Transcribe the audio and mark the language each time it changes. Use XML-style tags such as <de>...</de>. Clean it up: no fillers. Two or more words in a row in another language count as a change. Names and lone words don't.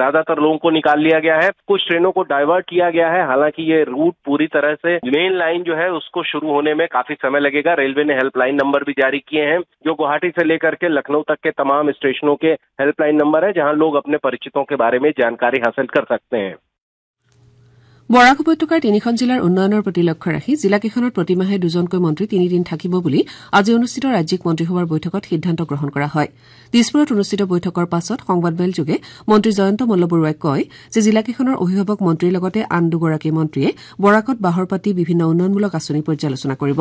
<hi>ज्यादातर लोगों को निकाल लिया गया है, कुछ ट्रेनों को डाइवर्ट किया गया है। हालांकि ये रूट पूरी तरह से</hi> <en>main line</en> <hi>जो है उसको शुरू होने में काफी समय लगेगा। रेलवे ने</hi> <en>helpline number</en> <hi>भी जारी किए हैं जो गुवाहाटी से लेकर के लखनऊ तक के तमाम स्टेशनों के</hi> <en>helpline number</en> <hi>है जहां लोग अपने परिचितों के बारे में जानकारी हासिल कर सकते हैं।</hi> <as>বৰাক উপত্যকাৰ 3খন জিলাৰ উন্নয়নৰ প্ৰতি লক্ষ্য ৰাখি জিলাকেইখনত প্ৰতিমাহে 2জনকৈ মন্ত্ৰী 3 দিন থাকিব বুলি আজি অনুষ্ঠিত ৰাজ্যিক মন্ত্ৰীসভাৰ বৈঠকত সিদ্ধান্ত গ্ৰহণ কৰা হয়। দিছপুৰত অনুষ্ঠিত বৈঠকৰ পাছত সংবাদমেলযোগে মন্ত্ৰী জয়ন্ত মল্লবৰুৱাই কয় যে জিলাকেইখনৰ অভিভাৱক মন্ত্ৰীৰ লগতে আন 2গৰাকী মন্ত্ৰীয়ে বৰাকত বাহৰ পাতি বিভিন্ন উন্নয়নমূলক আঁচনি পৰ্যালোচনা কৰিব।</as>